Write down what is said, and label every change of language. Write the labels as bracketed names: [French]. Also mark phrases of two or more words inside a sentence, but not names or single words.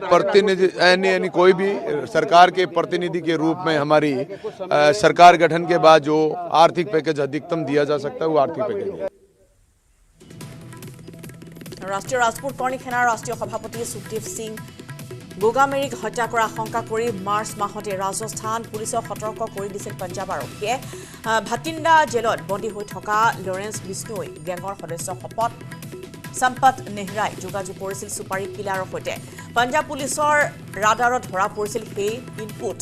[Hindi] प्रतिनिधि यानी कोई भी सरकार के प्रतिनिधि के रूप में हमारी सरकार गठन के बाद जो आर्थिक पैकेज अधिकतम दिया जा सकता है वो आर्थिक पैकेज है। [Assamese] ৰাষ্ট্ৰীয় ৰাজপুত কৰ্ণী সেনাৰ ৰাষ্ট্ৰীয় সভাপতি সুখদেৱ সিং গোগামেড়ীক হত্যা কৰা আশংকা কৰি মাৰ্চ মাহতে ৰাজস্থান পুলিচক সতৰ্ক কৰি দিছিল পঞ্জাৱ আৰক্ষীয়ে। ভাটিণ্ডা জেলত বন্দী হৈ থকা লৰেন্স বিষ্ণুই গেঙৰ সদস্য শপত সম্পত নেহৰাই যোগাযোগ কৰিছিল সুপাৰী কিলাৰৰ সৈতে। পঞ্জাৱ পুলিচৰ ৰাডাৰত ধৰা পৰিছিল সেই ইনপুট।